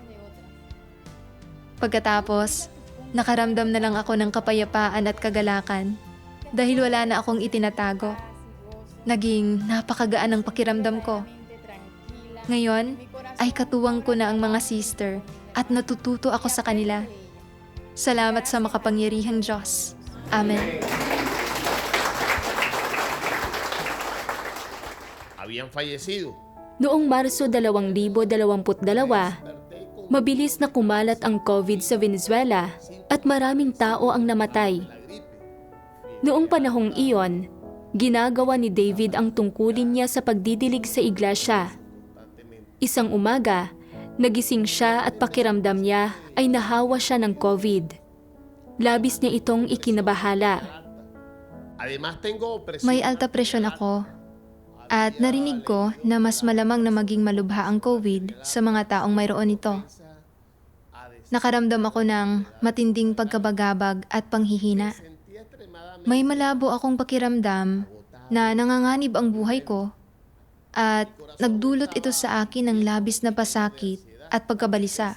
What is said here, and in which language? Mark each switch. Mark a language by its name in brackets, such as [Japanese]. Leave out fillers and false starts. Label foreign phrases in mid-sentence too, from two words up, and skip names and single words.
[Filipino] Pagkatapos, nakaramdam na lang ako ng kapayapaan at kagalakan dahil wala na akong itinatago. Naging napakagaan ang pakiramdam ko. Ngayon, ay katuwang ko na ang mga sister at natututo ako sa kanila. Salamat sa makapangyarihang Diyos. Amen. [Spanish] Habían fallecido. [Filipino] Noong Marso 2022, mabilis na kumalat ang COVID sa Venezuela at maraming tao ang namatay. Noong panahong iyon, ginagawa ni David ang tungkulin niya sa pagdidilig sa iglesia. Isang umaga, nagising siya at pakiramdam niya ay nahawa siya ng COVID. Labis niya itong ikinabahala. [Spanish] Además tengo presión. [Filipino] May alta presyon ako at narinig ko na mas malamang na maging malubha ang COVID sa mga taong mayroon ito. Nakaramdam ako ng matinding pagkabagabag at panghihina. May malabo akong pakiramdam na nanganganib ang buhay ko at nagdulot ito sa akin ng labis na pasakit at pagkabalisa.